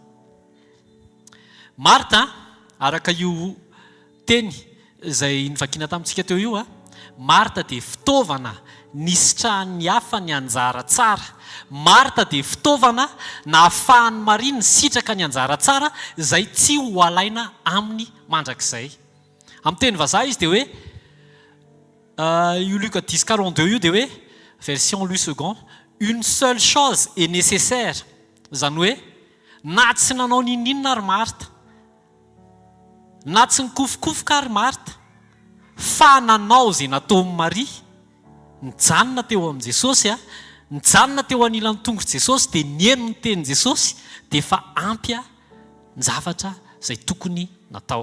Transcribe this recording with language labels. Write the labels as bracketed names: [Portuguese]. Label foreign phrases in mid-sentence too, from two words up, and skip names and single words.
[Malagasy] Marta, araka io teny izay nivakiana tamintsika teo io Marta dia fitaovana nisitrahan'ny hafa ny anjara tsara. Marta dia fitaovana na ahafahan'ny Maria ny sitraka ny anjara tsara izay tsy ho alaina aminy mandrakizay. Amin'ny teny vazaha izy dia hoe io Luka 10:42 io dia hoe [French] version Louis II, une seule chose est nécessaire. [Malagasy] Zany hoe na tsy nanao ninninona ary Marta, na tsy nikofokofoka ary Marta, fa nanao izay nataon'i Maria, nijanona teo amin'i Jesosy nijanona teo anilan'ny tongotra Jesosy dia nieno ny tenin'i Jesosy dia efa ampy ny zavatra izay tokony natao.